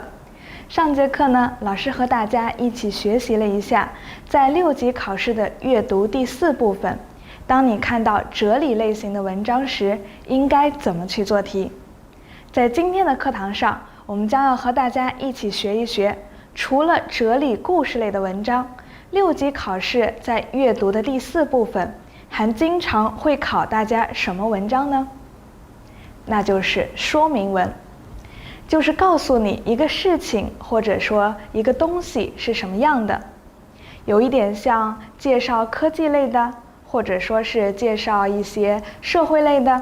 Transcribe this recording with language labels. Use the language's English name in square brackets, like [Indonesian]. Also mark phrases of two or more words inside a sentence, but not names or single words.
[Chinese] 上節課呢，老師和大家一起學習了一下，在6級考試的閱讀第4部分，當你看到哲理類型的文章時，應該怎麼去做題。在今天的課堂上，我們將要和大家一起學一學，除了哲理故事類的文章，6級考試在閱讀的第4部分還經常會考大家什麼文章呢？那就是說明文，就是告訴你一個事情或者說一個東西是什麼樣的，有一點像介紹科技類的，或者說是介紹一些社會類的。